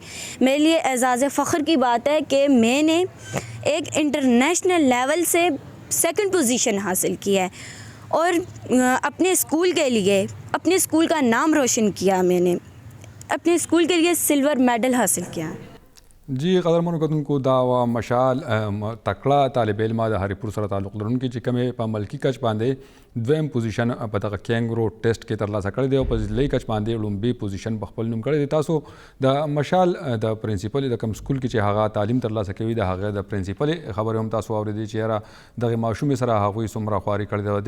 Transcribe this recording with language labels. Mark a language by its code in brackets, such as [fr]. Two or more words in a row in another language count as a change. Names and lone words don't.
[ur] میرے لیے اعزاز فخر کی بات ہے کہ میں نے ایک انٹرنیشنل لیول سے 2nd پوزیشن حاصل کی ہے، اور اپنے اسکول کے لیے اپنے اسکول کا نام روشن کیا. میں نے اپنے اسکول کے لیے سلور میڈل حاصل کیا. [ps] جی قدرمنو کتونکو دا وا مشال تکړه طالب علمه د هری پور سره تعلق لرونکي چې کومې په ملکي کچ باندې دویم پوزیشن په دغه کینګرو ټیسټ کې ترلاسه کړی دی او په ضلعي کچ باندې لومبي پوزیشن په خپل نوم کړی دی. تاسو د مشال د پرنسپل د کوم سکول کې چې هغه تعلیم ترلاسه کوي د هغه د پرنسپل خبرې هم تاسو اورېدې چې یاره دغه ماشومې سره هغوی څومره خواري کړې ده.